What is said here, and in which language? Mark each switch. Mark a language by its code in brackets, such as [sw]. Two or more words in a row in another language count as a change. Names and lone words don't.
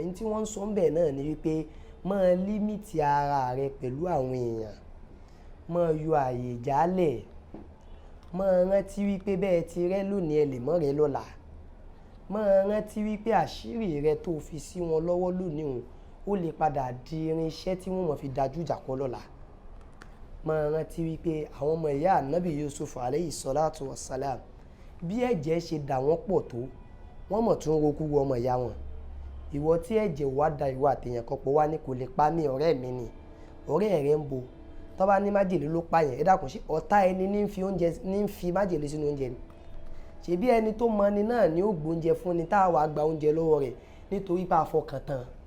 [yo] Ẹ̀yìn tí wọ́n ń sọ ń bẹ̀ náà ni wípé máa límìtì ara rẹ pẹ̀lú àwọn èèyàn, máa yọ àyè jálẹ̀, máa rántí wípé bẹ́ẹ̀ ti rẹ́ lónìí ẹ lè mọ́ rẹ lọ́la. Máa rántí wípé àṣírí rẹ tó fi sí wọn lọ́wọ́ lónìí òun ó lè padà di irinṣẹ́ tí wọ́n mọ̀ fi dájú ìjà kọ lọ́la. Máa rántí wípé àwọn ọmọ ìyá ànábì Yusuf [ar] عليه الصلاة والسلام, [yo] bí ẹ̀jẹ̀ ṣe dà wọ́n pọ̀ tó, wọ́n mọ̀ tún roku wọ ọmọ ìyá wọn. Ìwọ tí ẹ̀jẹ̀ wá da ìwọ àtẹ̀yàn kan pọ̀ wá ní kò lè pa mí, ọ̀rẹ́ mi ni, ọ̀rẹ́ rẹ ń bo. Tó bá ní májèlé ló pààyàn, ẹ dákun ṣe ọ̀tá ẹni ní ń fi májèlé sínú oúnjẹ ni. Ṣèbí ẹni tó mọni náà ni ó gbóúnjẹ fún ni tá a wàá gba oúnjẹ lọ́wọ́ rẹ̀ nítorí pé a fọkàn tán.